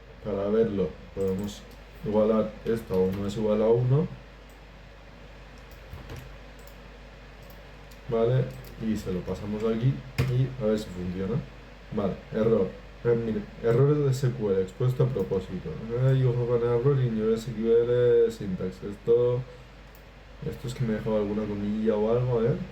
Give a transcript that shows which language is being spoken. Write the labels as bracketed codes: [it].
[es] Para verlo podemos igualar esto a 1 es igual a 1. ¿Vale? Y se lo pasamos aquí y a ver si funciona. Vale, error. Mire, errores de SQL expuesto a propósito. [en] You have an error in your SQL syntax. [es] Esto es que me he dejado alguna comilla o algo, a ver.